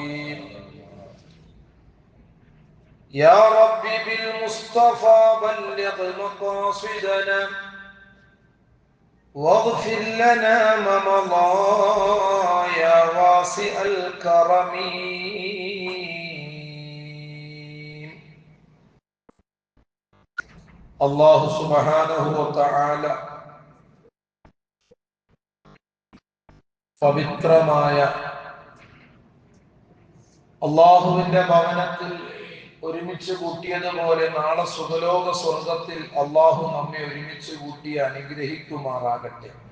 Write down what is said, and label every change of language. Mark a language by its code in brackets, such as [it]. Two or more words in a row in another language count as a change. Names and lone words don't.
[ar] يا رب بالمصطفى بلغ مقاصدنا واغفر لنا ما مضى يا واسع الكرم. الله سبحانه وتعالى [ml] പവിത്രമായ അല്ലാഹുവിന്റെ ഭവനത്തിൽ ഒരുമിച്ച് കൂട്ടിയതുപോലെ നാളെ സുഖലോക സ്വർഗത്തിൽ അല്ലാഹു നമ്മെ ഒരുമിച്ച് കൂട്ടി അനുഗ്രഹിക്കുമാറാകട്ടെ.